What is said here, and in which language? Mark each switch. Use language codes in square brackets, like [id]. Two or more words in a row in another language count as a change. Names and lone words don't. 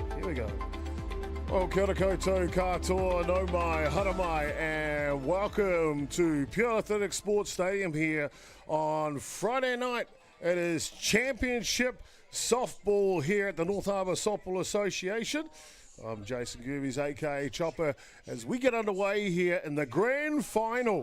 [en] we go. Well, [mi] kia ora koutou, katoa, no mai, hara mai, [en] and welcome to Pure Athletic Sports Stadium here on Friday night. It is Championship Softball here at the North Harbour Softball Association. I'm Jason.chopper.gerbes, aka Chopper, as we get underway here in the grand final.